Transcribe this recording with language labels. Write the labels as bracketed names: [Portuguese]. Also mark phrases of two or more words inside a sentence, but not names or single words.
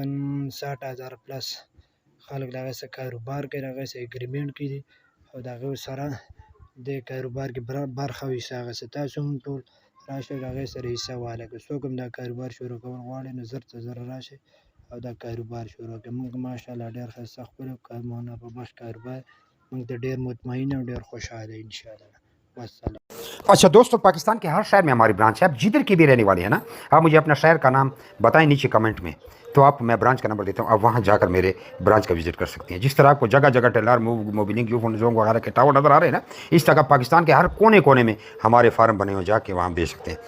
[Pashto] 60,000 پلس خلک د هغې سره کاروبار کوي د هغې سره اګریمنټ کړي او د هغې سره د کاروبار کې برخه او حصه اخیسته تاسو هم ټول راشئ د هغې سره حصه واخلئ که څوک هم دا کاروبار شروع کول غواړي نو زر ته زر راشئ او دا کاروبار شروع کړئ موږ ماشاءالله ډېر ښایسته ښکلی کارونه په بخش کاروبار موږ ته ډېر مطمئن او ډېر خوشحاله [Arabic] انشاءالله والسلام [Urdu] اچھا دوستوں، پاکستان کے ہر شہر میں ہماری برانچ ہے۔ آپ جدھر کی بھی رہنے والے ہیں نا، آپ مجھے اپنا شہر کا نام بتائیں نیچے کمنٹ میں، تو آپ میں برانچ کا نمبر دیتا ہوں، آپ وہاں جا کر میرے برانچ کا وزٹ کر سکتے ہیں. جس طرح آپ کو جگہ جگہ ٹیلر موبلنگ جونگ وغیرہ کے ٹاور نظر آ رہے ہیں نا، اس طرح پاکستان کے ہر کونے کونے میں ہمارے فارم بنے ہوئے، جا کے وہاں بیچ سکتے ہیں.